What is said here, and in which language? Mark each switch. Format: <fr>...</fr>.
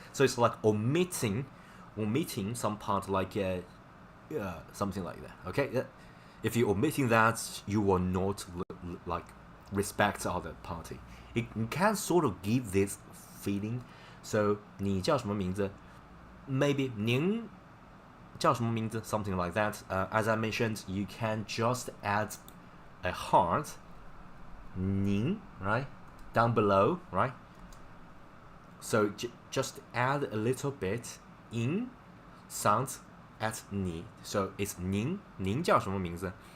<en>So it's like omitting some part, like something like that. Okay, if you're omitting that, you will not like respect the other party. It can sort of give this feeling.</en> <zh>So 你叫什么名字? Maybe 您叫什么名字?</zh> <en>Something like that. As I mentioned, you can just add a heart, 您, right, down below, right? So just add a little bit in sounds at 你. So it's</en> <zh>您叫什么名字?</zh>